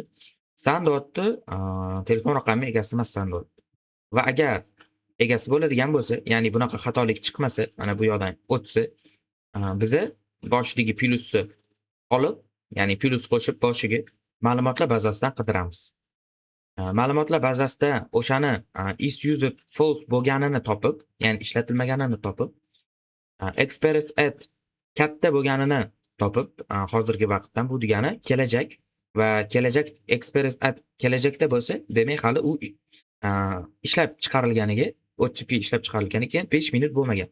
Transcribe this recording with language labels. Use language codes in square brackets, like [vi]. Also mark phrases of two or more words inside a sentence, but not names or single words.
[uz] San deyapti, telefon raqami egasi emassan deyapti. Va agar egasi bo'ladigan bo'lsa, ya'ni bunaqa xatolik chiqmasa, mana bu yoqdan o'tsa, biza boshidagi plyusni olib, ya'ni plyus qo'shib boshiga ma'lumotlar bazasidan qidiramiz. Ma'lumotlar bazasida o'shani [en] is used false [uz] bo'lganini topib, ya'ni ishlatilmaganini topib, [en] expert at [uz] katta bo'lganini topib, hozirgi vaqtdan bu degani kelajak va kelajak [en] expert at [uz] kelajakda bo'lsa, demak hali u ishlab chiqarilganiga, OTP ishlab chiqarilganiga 5 minut bo'lmagan.